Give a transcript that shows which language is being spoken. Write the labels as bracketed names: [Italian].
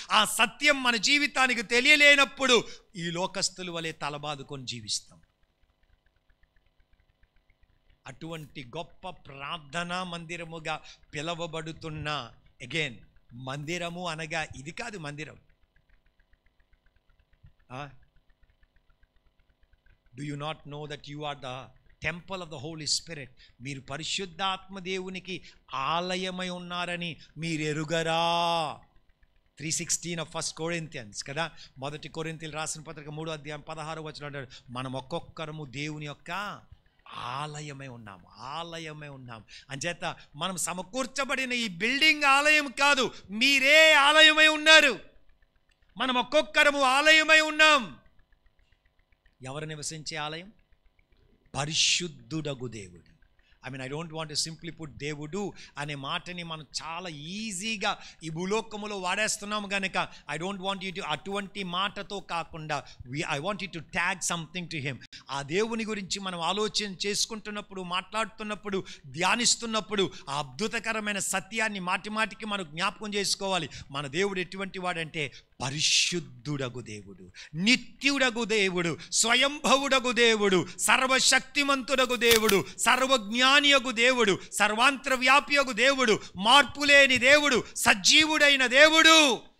[Telugu] ఆ సత్యం మన జీవితానికి తెలియలేనప్పుడు ఈ లోకస్తుల వలె తలబాదుకొని జీవిస్తాం. అటువంటి గొప్ప ప్రార్థనా మందిరముగా పిలవబడుతున్న, అగైన్ మందిరము అనగా ఇది కాదు మందిరం. [English] Do you not know that you are the temple of the Holy Spirit? [Telugu] మీరు పరిశుద్ధాత్మ దేవునికి ఆలయమై ఉన్నారని మీరు ఎరుగరా? [English] 3:16 of 1 Corinthians [Telugu] కదా, 1 కొరింథీయులు రాసిన పత్రిక 3:16 అంటాడు, మనం ఒక్కొక్కరము దేవుని యొక్క ఆలయమై ఉన్నాము. అంచేత మనం సమకూర్చబడిన ఈ బిల్డింగ్ ఆలయం కాదు, మీరే ఆలయమై ఉన్నారు. మనం ఒక్కొక్కరము ఆలయమై ఉన్నాం. ఎవరు నివసించే ఆలయం? పరిశుద్ధుడగు దేవుడు. [English] I don't want to simply put [Telugu] దేవుడు అనే మాటని మనం చాలా ఈజీగా ఈ భూలోకములో వాడేస్తున్నాము కనుక [English] I don't want you to [Telugu] అటువంటి మాటతో కాకుండా [English] I want you to tag something to him. [Telugu] ఆ దేవుని గురించి మనం ఆలోచన చేసుకుంటున్నప్పుడు, మాట్లాడుతున్నప్పుడు, ధ్యానిస్తున్నప్పుడు ఆ అద్భుతకరమైన సత్యాన్ని మాటిమాటికి మనం జ్ఞాపకం చేసుకోవాలి. మన దేవుడు ఎటువంటి వాడంటే పరిశుద్ధుడగు దేవుడు, నిత్యుడగు దేవుడు, స్వయంభవుడగు దేవుడు, సర్వశక్తిమంతుడగు దేవుడు, సర్వజ్ఞానియగు దేవుడు, సర్వాంతర్వ్యాపియగు దేవుడు, మార్పులేని దేవుడు, సజీవుడైన దేవుడు